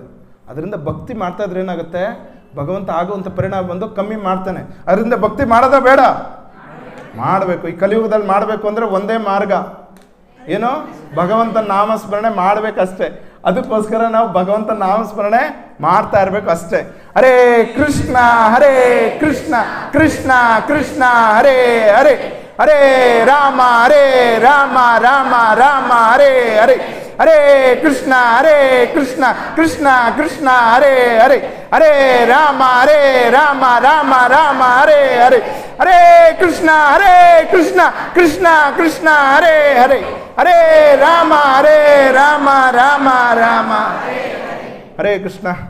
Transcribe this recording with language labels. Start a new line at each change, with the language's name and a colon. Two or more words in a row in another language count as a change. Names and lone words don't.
Kannada: ಅದರಿಂದ ಭಕ್ತಿ ಮಾಡ್ತಾ ಇದ್ರೆ ಏನಾಗುತ್ತೆ? ಭಗವಂತ ಆಗುವಂಥ ಪರಿಣಾಮ ಬಂದು ಕಮ್ಮಿ ಮಾಡ್ತಾನೆ. ಅದರಿಂದ ಭಕ್ತಿ ಮಾಡೋದ ಬೇಡ? ಮಾಡಬೇಕು. ಈ ಕಲಿಯುಗದಲ್ಲಿ ಮಾಡಬೇಕು ಅಂದರೆ ಒಂದೇ ಮಾರ್ಗ ಏನೋ? ಭಗವಂತನ ನಾಮಸ್ಮರಣೆ ಮಾಡಬೇಕಷ್ಟೇ. ಅದಕ್ಕೋಸ್ಕರ ನಾವು ಭಗವಂತನ ನಾಮಸ್ಮರಣೆ ಮಾಡ್ತಾ ಇರಬೇಕು ಅಷ್ಟೇ.
Sanskrit: ಹರೇ ಕೃಷ್ಣ ಹರೇ ಕೃಷ್ಣ ಕೃಷ್ಣ ಕೃಷ್ಣ ಹರೇ ಹರೇ, ಹರೇ ರಾಮ ರಾಮ ರಾಮ ಹರೇ ಹರೇ, ಹರೇ ಕೃಷ್ಣ ಕೃಷ್ಣ ಕೃಷ್ಣ ಹರೇ ಹರೇ, ಹರೇ ರಾಮ ರಾಮ ಹರೇ ಹರೇ, ಹರೇ ಕೃಷ್ಣ ಕೃಷ್ಣ ಕೃಷ್ಣ ಹರೇ ಹರೇ, ಹರೇ ರಾಮ ರಾಮ ಹರೇ ಕೃಷ್ಣ.